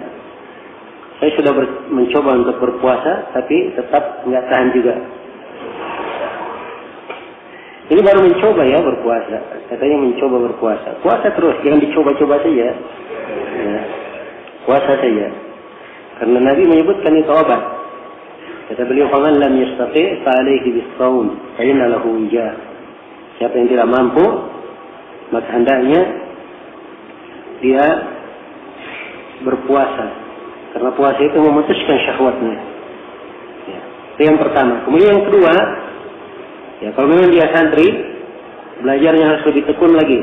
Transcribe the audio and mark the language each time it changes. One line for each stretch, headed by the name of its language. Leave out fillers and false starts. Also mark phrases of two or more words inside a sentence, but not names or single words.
Indonesian: Saya sudah mencoba untuk berpuasa, tapi tetap nggak tahan juga. Ini baru mencoba ya berpuasa. Katanya mencoba berpuasa. Puasa terus, jangan dicoba-coba saja. Ya. Puasa saja. Karena Nabi menyebutkan itu obat. Kata beliau,
Arabic: "فمن لم يستطع فعليه بالصوم، فإن له وجاء."
Indonesian: Siapa yang tidak mampu, maka hendaknya dia berpuasa. Karena puasa itu memutuskan syahwatnya. Ya, itu yang pertama. Kemudian yang kedua, ya kalau memang dia santri, belajarnya harus lebih tekun lagi.